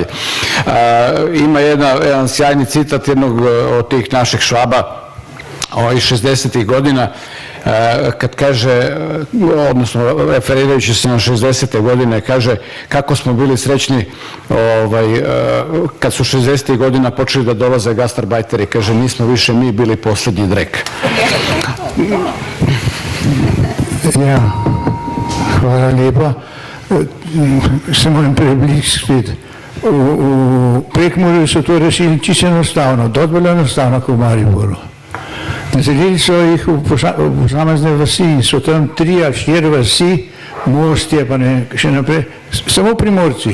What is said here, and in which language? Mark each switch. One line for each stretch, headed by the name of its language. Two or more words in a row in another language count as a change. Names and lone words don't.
Serbian: Ima jedan sjajni citat jednog od tih naših Švaba iz 60. godina, kad kaže, odnosno referirajući se na 60. godine, kaže kako smo bili srećni kad su 60. godina počeli da dolaze gastarbajteri, kaže nismo više mi bili posljednji drek.
Slovenian: Ja, hvala lepa. Se moram prebliskati. V Prekmurju so to rešili čisto enostavno, dosti bolj enostavno kot v Mariboru. Naselili so jih v posamezne vasi in so tam 3 ali 4 vasi, Mostje pa ne, še naprej, samo Primorci.